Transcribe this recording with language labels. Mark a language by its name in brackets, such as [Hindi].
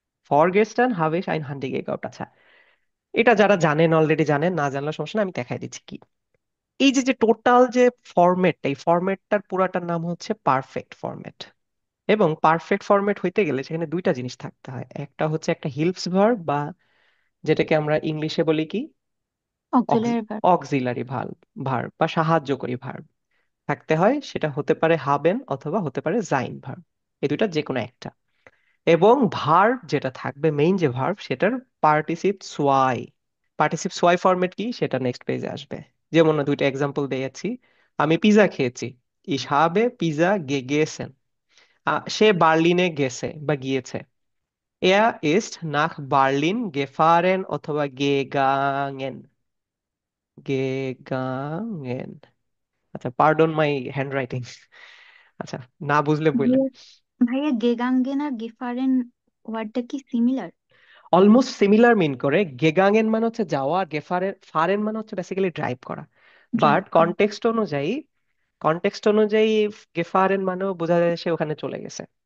[German] ফর গেস্টার্ন habe ich ein Handy gekauft। [Bangla] আচ্ছা, এটা যারা জানেন অলরেডি জানেন, না জানলে সমস্যা না, আমি দেখাই দিচ্ছি কি। এই যে যে টোটাল যে ফরম্যাটটা, এই ফরম্যাটটার পুরাটার নাম হচ্ছে পারফেক্ট ফরম্যাট। এবং পারফেক্ট ফরম্যাট হইতে গেলে সেখানে দুইটা জিনিস থাকতে হয়, একটা হচ্ছে একটা হিল্পস ভার্ব বা যেটাকে আমরা ইংলিশে বলি কি [English] Auxiliary verb. [Bangla] Auxiliary verb, verb বা সাহায্যকারী ভার্ব থাকতে হয়। সেটা হতে পারে হাবেন অথবা হতে পারে জাইন ভার্ব, এই দুইটা যে কোনো একটা। এবং ভার্ব যেটা থাকবে, মেইন যে ভার্ব, সেটার পার্টিসিপ সোয়াই। পার্টিসিপ সোয়াই ফরম্যাট কি সেটা নেক্সট পেজে আসবে। যেমন দুইটা এক্সাম্পল দিয়েছি, আমি পিজা খেয়েছি, [German] ich habe [Bangla] পিজা [German] gegessen। [Bangla] সে বার্লিনে গেছে বা গিয়েছে, [German] er ist nach Berlin gefahren [Bangla] অথবা [German] gegangen, gegangen। [Bangla] আচ্ছা, পার্ডন মাই হ্যান্ড রাইটিং। আচ্ছা, না বুঝলে বললেন। ভাইয়া ভাইয়া গেগাঙ্গেন আর গেফারেন ওয়ার্ডটা কি সিমিলার? অলমোস্ট সিমিলার মিন করে। গেগাঙ্গেন মানে হচ্ছে যাওয়া, আর গেফারেন ফারেন মানে হচ্ছে বেসিক্যালি ড্রাইভ করা। বাট ড্রাইভ করা। কনটেক্সট অনুযায়ী গেফারেন মানেও বোঝা যায় সে ওখানে চলে গেছে।